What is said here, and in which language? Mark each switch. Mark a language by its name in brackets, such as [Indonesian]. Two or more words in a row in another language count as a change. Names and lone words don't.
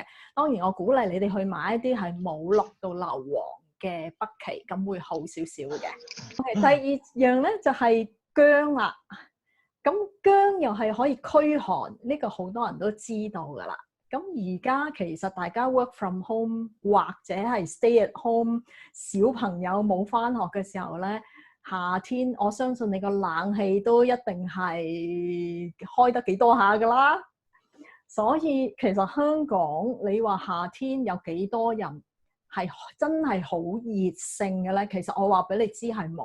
[Cantonese] 當然我鼓勵你哋去買一啲係冇落到硫磺嘅北芪，咁會好少少嘅。第二樣咧就係薑啦。咁薑又係可以驅寒，呢個好多人都知道噶啦。咁而家其實大家 [English] work from home [Cantonese] 或者係 [English] stay at home， [Cantonese] 小朋友冇返學嘅時候咧，夏天我相信你個冷氣都一定係開得幾多下㗎啦。所以其實香港你話夏天有幾多人係真係好熱性嘅咧？其實我話俾你知係冇。